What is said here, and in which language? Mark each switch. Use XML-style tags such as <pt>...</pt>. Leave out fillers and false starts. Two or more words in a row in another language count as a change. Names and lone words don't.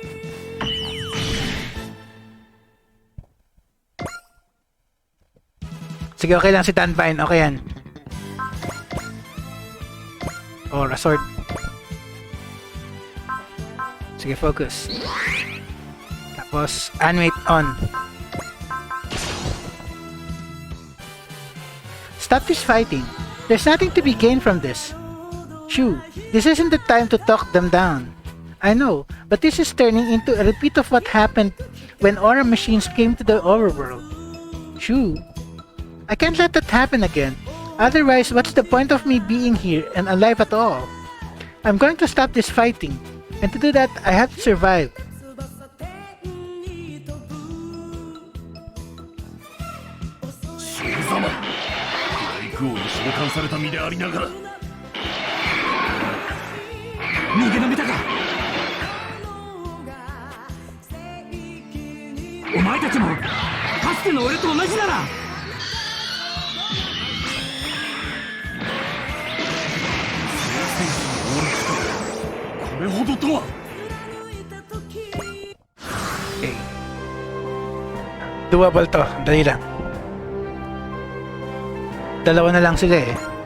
<tl>Sige, okay lang si Dunbine. Okay yan.</tl> <en>Or a sword.</en> <tl>Sige, focus. Tapos,</tl> <en>animate on. Stop this fighting. There's nothing to be gained from this. Shoo, this isn't the time to talk them down. I know, but this is turning into a repeat of what happened when aura machines came to the overworld. Shoo, I can't let that happen again. Otherwise, what's the point of me being here and alive at all? I'm going to stop this fighting, and to do that, I have to survive. Shoo-sama,</en> <ja>逃げ延びたか。お前たちもかつての俺と同じなら。これほどとは。</ja> <tl>Okay. Doable to. Dali lang. Dalawa na lang sila eh.</tl>